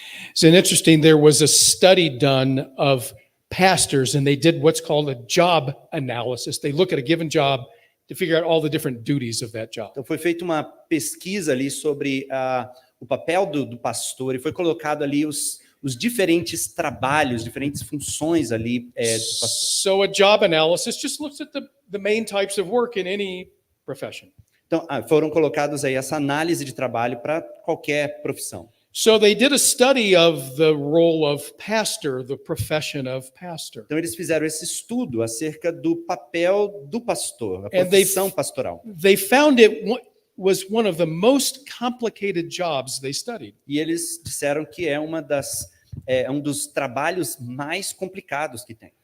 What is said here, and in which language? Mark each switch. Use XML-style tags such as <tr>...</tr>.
<en>It's interesting, there was a study done of pastors, and they did what's called a job analysis. They look at a given job to figure out all the different duties of that job.</en> <pt>Então foi feita uma pesquisa ali sobre o papel do pastor, e foi colocado ali os diferentes trabalhos, diferentes funções ali do pastor.</pt> <en>So a job analysis just looks at the main types of work in any profession.</en> <pt>Então foram colocados aí essa análise de trabalho para qualquer profissão.</pt> <en>So they did a study of the role of pastor, the profession of pastor.</en> <pt>Então eles fizeram esse estudo acerca do papel do pastor, a profissão pastoral.</pt> <en>They found it was one of the most complicated jobs they studied.</en> <pt>E eles disseram que é um dos trabalhos mais complicados que tem.</pt>